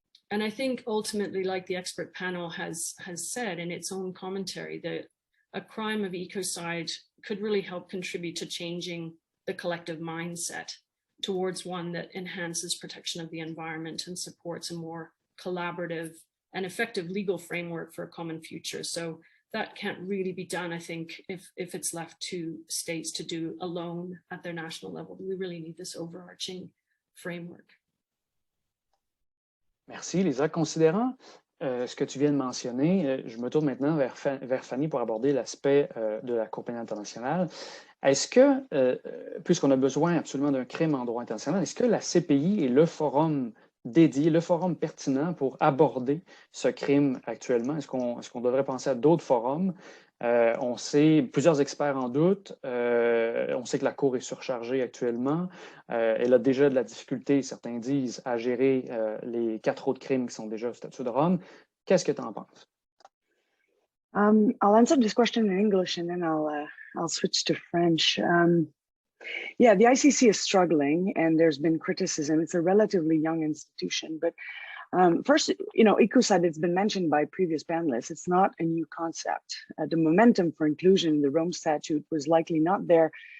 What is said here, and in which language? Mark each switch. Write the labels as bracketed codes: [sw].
[en] And I think ultimately, like the expert panel has said in its own commentary, that a crime of ecocide could really help contribute to changing the collective mindset towards one that enhances protection of the environment and supports a more collaborative an effective legal framework for a common future. So that can't really be done, I think, if it's left to states to do alone at their national level. We really need this overarching framework. [fr] Merci, Lisa. Considérant ce que tu viens de mentionner, je me tourne maintenant vers Fanny pour aborder l'aspect de la Cour pénale internationale. Est-ce que, puisqu'on a besoin absolument d'un crime en droit international, est-ce que la CPI est le forum dédié, le forum pertinent pour aborder ce crime actuellement? Est-ce qu'on devrait penser à d'autres forums? On sait, plusieurs experts en doutent, on sait que la Cour est surchargée actuellement, elle a déjà de la difficulté, certains disent, à gérer les 4 autres crimes qui sont déjà au statut de Rome. Qu'est-ce que tu en penses? [en] I'll answer this question in English and then I'll switch to French. Yeah, the ICC is struggling and there's been criticism. It's a relatively young institution, but first, Ecocide, it's been mentioned by previous panelists. It's not a new concept. The momentum for inclusion in the Rome Statute was likely not there.